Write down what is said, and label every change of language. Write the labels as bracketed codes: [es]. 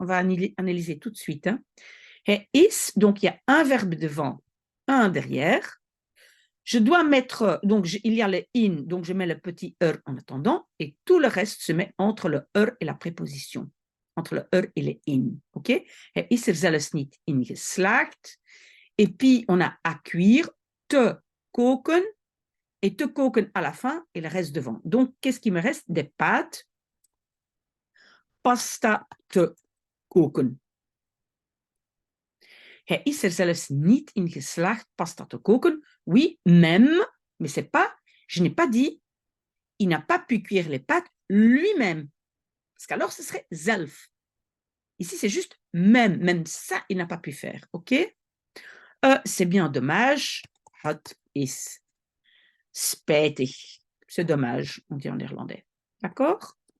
[fr] On va analyser tout de suite. Hein. [nl] Hij is, [fr] donc il y a un verbe devant, un derrière. Je dois mettre, donc il y a le in, donc je mets le petit en attendant, et tout le reste se met entre le et la préposition, entre le et le in. Ok? [nl] Hij is zelfs niet ingeslaagd. [fr] Et puis on a à cuire, te koken, et te koken à la fin, et le reste devant. Donc qu'est-ce qui me reste? Des pâtes. [nl] Pasta te koken. Hij is zelfs niet in geslaagd pasta te koken. [fr] Oui, même, mais c'est pas, je n'ai pas dit, il n'a pas pu cuire les pâtes lui-même. Parce qu'alors, ce serait zelf. Ici, c'est juste même. Même ça, il n'a pas pu faire. OK? C'est bien dommage. [nl] Het is spijtig. [fr] C'est dommage, on dit en néerlandais. D'accord?